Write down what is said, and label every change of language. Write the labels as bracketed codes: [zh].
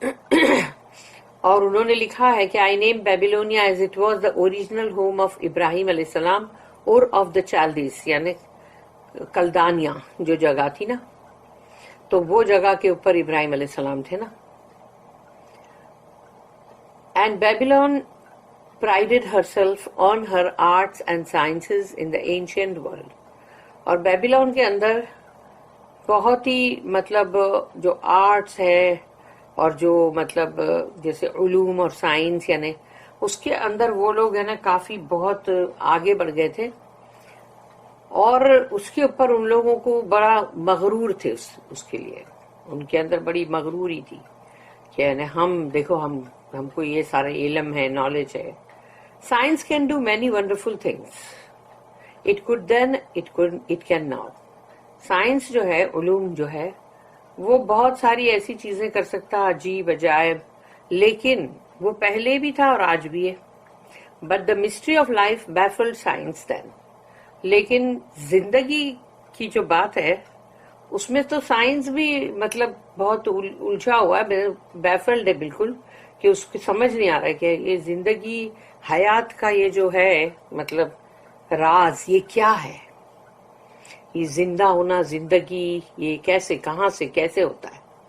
[hi] और उन्होंने लिखा है कि [en] I name Babylonia as it was the original home of Ibrahim अलैहि सलाम और of the Chaldees, [hi] यानी कलदानिया जो जगह थी ना, तो वो जगह के ऊपर इब्राहिम अलैहि सलाम थे ना. [en] And Babylon prided herself on her arts and sciences in the ancient world. [hi] और बेबीलोन के अंदर बहुत ही मतलब जो आर्ट्स है और जो मतलब जैसे उलूम और साइंस यानी उसके अंदर वो लोग है ना काफी बहुत आगे बढ़ गए थे. और उसके ऊपर उन लोगों को बड़ा मगरूर थे, उसके लिए उनके अंदर बड़ी मगरूरी थी कि यानी हम देखो हमको ये सारे इल्म है, नॉलेज है. [en] Science can do many wonderful things. It could then, it can now. [hi] Science जो है, उलूम जो है, वो बहुत सारी ऐसी चीजें कर सकता है अजीब अजायब, लेकिन वो पहले भी था और आज भी है. [en] But the mystery of life baffled science then. [hi] लेकिन जिंदगी की जो बात है उसमें तो साइंस भी मतलब बहुत उलझा हुआ है, बैफल्ड है बिल्कुल, कि उसको समझ नहीं आ रहा है कि ये जिंदगी हयात का ये जो है मतलब राज ये क्या है, ये जिंदा होना, जिंदगी ये कैसे, कहां से कैसे होता है.